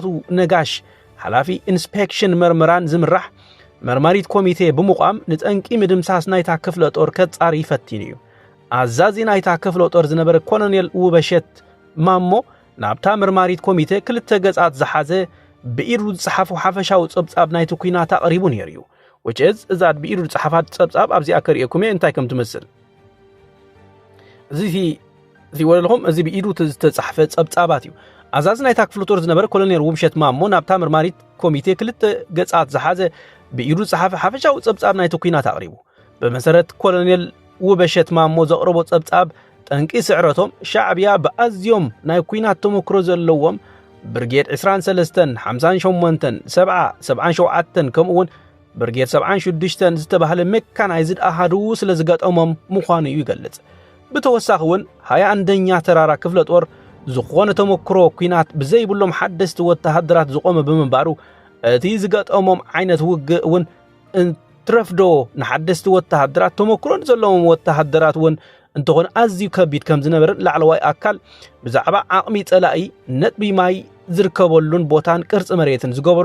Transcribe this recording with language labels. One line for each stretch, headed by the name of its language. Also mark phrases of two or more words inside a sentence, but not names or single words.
Tigrinya: ነጋሽ ሓላፊ ኢንስፔክሽን መርመራን ዝምራሕ መርማሪት ኮሚቴ ብምቋም ንጠንቂ ምድምሳስ ናይታ ክፍለ ጦር ከጻሪ ይፈትን እዩ ኣዛዚ ናይታ ክፍለ ጦር ዝነበረ ኮሎኔል ውበሸት ማሞ ናብታ መርማሪት ኮሚቴ 2 ገጻት ዝሓዘ ብኢዱ ዝጽሓፉ ሓፈሻዊ ጸብጻብ ናይቲ ኩናት ኣቕሪቡ ነይሩ እዩ
English: which is
Tigrinya: እዛድ ብኢዱ ዝጽሓፋት ጸብጻብ ኣብዚኣ ከሪአኩም እንታይ ከም ትመስል እዚ ወለልኩም እዚ ብኢዱ ዝተጻሕፈ ጸብጻባት እዩ ኣዛዚ ናይታ ክፍለ ጦር ዝነበረ ኮሎኔል ውብሸት ማሞ ናብታ መርማሪት ኮሚቴ 2 ገጻት ዝሓዘ ብኢዱ ዝጽሓፈ ሓፈሻዊ ጸብጻብ ናይቲ ኩናት ኣቕሪቡ በመሰረት ኮሎኔል ውበሸት ማሞ ዘቕረቦ ጸብጻብ ጠንቂ ስዕረቶም ሻዕብያ በኣዝዮም ናይ ኩናት ተመክሮ ዘለዎም ብርጌድ 23 58 70 77 ከምኡውን ብርጌድ 76 ዝተባሃለ ሜካናይዝድ ኣሃዱ ስለ ዝገጠሞም ምዃኑ እዩ ይገልጽ ብተወሳኺ እውን 21ኛ ተራራ ክፍለ ጦር ዝኾነ ተመክሮ ኩናት ብዘይብሎም ሓደስቲ ወተሃደራት ዝቆመ ብምንባሩ እቲ ዝገጠሞም ዓይነት ውግእ እውን ትረፍዶ ንሓደስቲ ወተሃደራት ተመክሮን ዘለዎም ወተሃደራት እውን እንተኾነ ኣዝዩ ከቢድ ከም ዝነበረ ላዕለዋይ ኣካል ብዛዕባ ዓቕሚ ጸላኢ ነጥቢ ማይ ዝርከበሉን ቦታን ቅርጽ መሬትን ዝገበሮ